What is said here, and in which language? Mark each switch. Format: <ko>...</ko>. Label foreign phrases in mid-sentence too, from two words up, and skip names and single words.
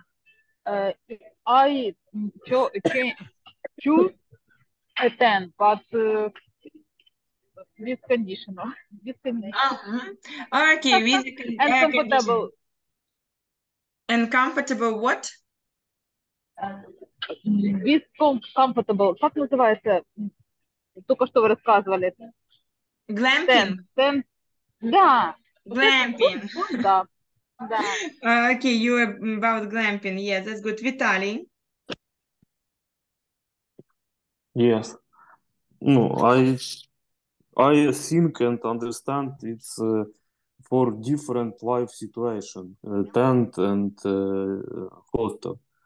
<en>If I choose a tent, but with conditional. With conditional. Okay, with And condition. comfortable. And comfortable what? With comfortable.</en> <ru>Как называется? Только что вы рассказывали.</ru> <en>Glamping. Tent.</en> <ru>Да.</ru> <en>Glamping.</en> <ru>Да. Да.</ru> <en>Okay, you about glamping. Yes, that's good. Vitaly. Yes. No, I think and understand it's for different life situation, tent and hostel.</en>